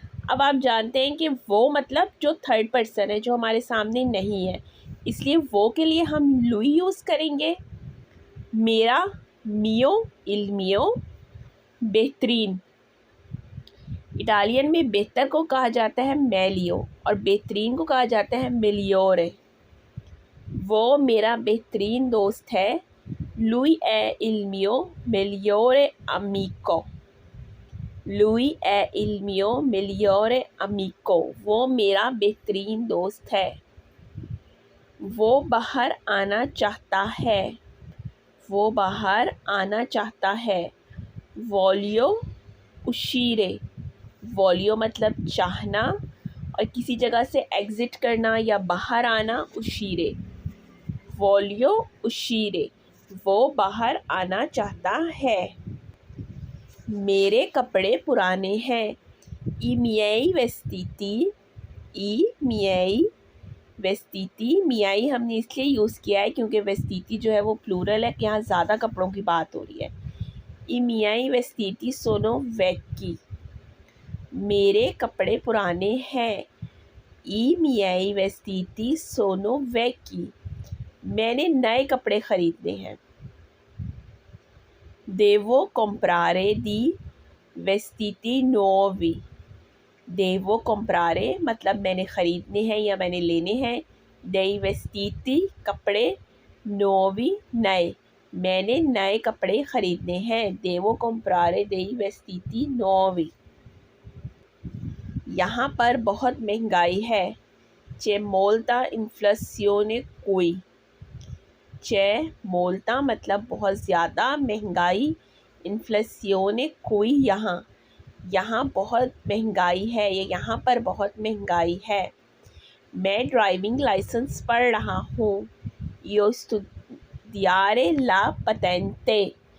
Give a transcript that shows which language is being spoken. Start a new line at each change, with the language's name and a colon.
Hindi: अब आप जानते हैं कि वो मतलब जो थर्ड पर्सन है, जो हमारे सामने नहीं है, इसलिए वो के लिए हम लुई यूज़ करेंगे। मेरा
Italian: मियो, इल मियो बेहतरीन।
Hindi: इटालियन में बेहतर को कहा जाता है मेलियो और बेहतरीन को कहा जाता है मिलियोरे। वो मेरा बेहतरीन दोस्त है,
Italian: lui è il mio migliore amico। lui è il mio migliore amico।
Hindi: वो मेरा बेहतरीन दोस्त है। वो बाहर आना चाहता है। वो बाहर आना चाहता है।
Italian: voglio uscire।
Hindi: voglio मतलब चाहना और किसी जगह से एग्ज़िट करना या बाहर आना uscire।
Italian: voglio uscire।
Hindi: वो बाहर आना चाहता है। मेरे कपड़े पुराने हैं।
Italian: I miei vestiti। I miei vestiti।
Hindi: मियाई हमने इसलिए यूज़ किया है क्योंकि वेस्तीती जो है वो प्लूरल है, यहाँ ज़्यादा कपड़ों की बात हो रही है।
Italian: I miei vestiti sono vecchi।
Hindi: मेरे कपड़े पुराने हैं।
Italian: I miei vestiti sono vecchi।
Hindi: मैंने नए कपड़े ख़रीदने हैं।
Italian: Devo comprare di vestiti nuovi। devo comprare
Hindi: मतलब मैंने ख़रीदने हैं या मैंने लेने हैं।
Italian: dei vestiti
Hindi: कपड़े, nuovi नए, मैंने नए कपड़े ख़रीदने हैं।
Italian: devo comprare dei vestiti nuovi।
Hindi: यहाँ पर बहुत महंगाई है।
Italian: c'è molta inflazione qui। c'è molta
Hindi: मतलब बहुत ज़्यादा महंगाई, इन्फ्लेसियोने कोई यहाँ बहुत महंगाई है, ये यहाँ पर बहुत महंगाई है। मैं ड्राइविंग लाइसेंस पढ़ रहा हूँ।
Italian: io studiare la patente।